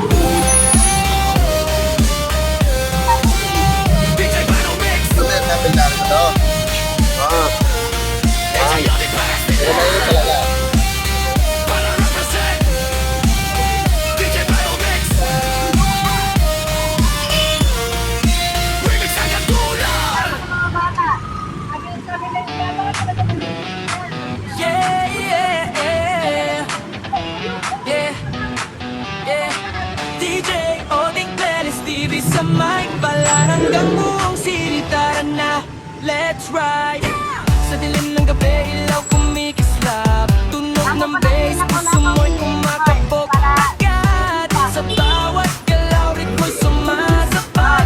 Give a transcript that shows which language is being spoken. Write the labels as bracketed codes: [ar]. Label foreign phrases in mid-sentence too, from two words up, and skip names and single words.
[tl] DJ Palumex, DJ Oding Perez, para represent. DJ Palumex, remix hanggang dulo. [en] Yeah, yeah, yeah. Yeah, yeah. [tl] DJ Oding Perez TV sa mic, Palar hanggang buong city. Tara na, [en] let's ride. [tl] Sa dilim ng gabi, ilaw kumikislap. Tunog ng bass, puso mo'y kumakabog agad. Sa bawat galaw, ritmo'y sumasapat.